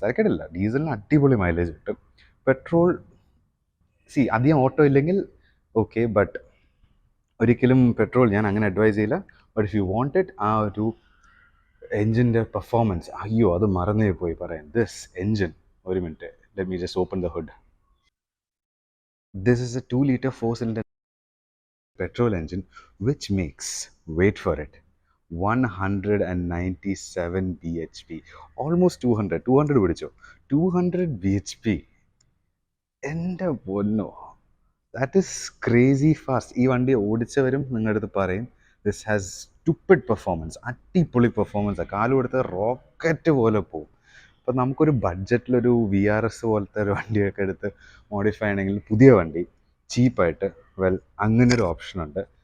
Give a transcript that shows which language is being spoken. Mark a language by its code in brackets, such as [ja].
[ml] തരക്കേടില്ല, ഡീസലിന് അടിപൊളി മൈലേജ് കിട്ടും. പെട്രോൾ അധികം ഓട്ടോ ഇല്ലെങ്കിൽ ഓക്കെ, ബട്ട് ഒരിക്കലും പെട്രോൾ ഞാൻ അങ്ങനെ അഡ്വൈസ് ചെയ്യില്ല. [en] but if you want it, [ml] ആ ഒരു എൻജിൻ്റെ പെർഫോമൻസ്, അയ്യോ അത് മറന്നേ പോയി പറയാൻ. [en] this engine, [ml] ഒരു minute, [en] Let me just open the hood. This is a 2-liter 4-cylinder petrol engine which makes, wait for it, 197 bhp, almost 200 [ml] പിടിച്ചോ, [en] 200 bhp. [ml] എൻ്റെ പൊന്നോ, [en] That is crazy fast. [ml] ഈ വണ്ടി ഓടിച്ചവരും നിങ്ങളുടെ അടുത്ത് പറയും [en] This has stupid performance. [ml] അടിപൊളി പെർഫോമൻസ്, കാല് കൊടുത്ത് റോക്കറ്റ് പോലെ പോകും. അപ്പോൾ നമുക്കൊരു ബഡ്ജറ്റിലൊരു VRS പോലത്തെ ഒരു വണ്ടിയൊക്കെ എടുത്ത് മോഡിഫൈ ചെയ്യണമെങ്കിൽ പുതിയ വണ്ടി ചീപ്പായിട്ട്, അങ്ങനൊരു ഓപ്ഷനുണ്ട്.